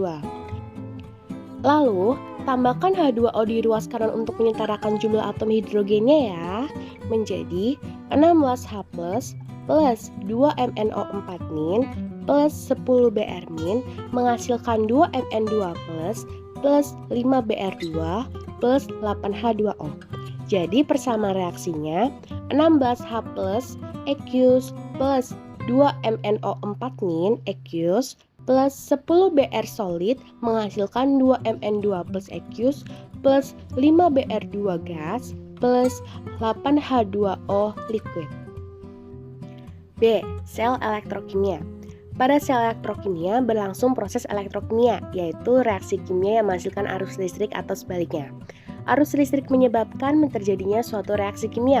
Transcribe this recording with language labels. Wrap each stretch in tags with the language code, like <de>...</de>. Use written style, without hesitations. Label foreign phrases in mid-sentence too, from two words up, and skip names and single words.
<id>Lalu, tambahkan H2O di ruas kanan untuk menyetarakan jumlah atom hidrogennya ya, menjadi 16H+ plus 2MnO4- plus 10Br- menghasilkan 2Mn2+ plus 5Br2 plus 8H2O. Jadi persamaan reaksinya 16H+ aqueous plus 2MnO4- aqueous plus 10Br solid menghasilkan 2Mn2+ aqueous plus 5Br2 gas plus 8H2O liquid. B. Sel elektrokimia. Pada sel elektrokimia berlangsung proses elektrokimia, yaitu reaksi kimia yang menghasilkan arus listrik atau sebaliknya. Arus listrik menyebabkan terjadinya suatu reaksi kimia.</id>